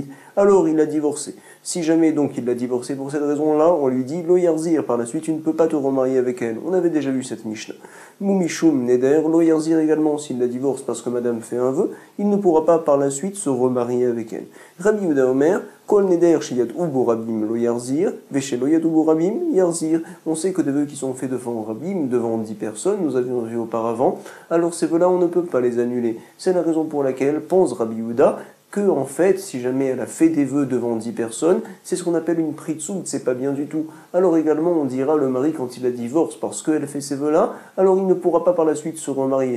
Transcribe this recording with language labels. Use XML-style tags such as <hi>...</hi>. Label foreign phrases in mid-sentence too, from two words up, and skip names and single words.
<fr>Alors il l'a divorcée. Si jamais donc il l'a divorcée pour cette raison-là, on lui dit</fr> <he>לא יחזיר,</he> <fr>par la suite tu ne peux pas te remarier avec elle. On avait déjà vu cette Mishnah.</fr> <he>משום נדר, לא יחזיר</he> <fr>également, s'il la divorce parce que madame fait un vœu, il ne pourra pas par la suite se remarier avec elle.</fr> <he>רבי יהודה אומר, כל נדר שידעו בו רבים לא יחזיר, ושלא ידעו בו רבים יחזיר.</he> <fr>On sait que des vœux qui sont faits devant Rabim, devant 10 personnes, nous avions vu auparavant, alors ces vœux-là on ne peut pas les annuler. C'est la raison pour laquelle pense Rabbi Yehuda que, en fait, si jamais elle a fait des vœux devant 10 personnes, c'est ce qu'on appelle une pritsout, c'est pas bien du tout. Alors également, on dira le mari quand il la divorce parce qu'elle fait ces vœux-là, alors il ne pourra pas par la suite se remarier.</fr>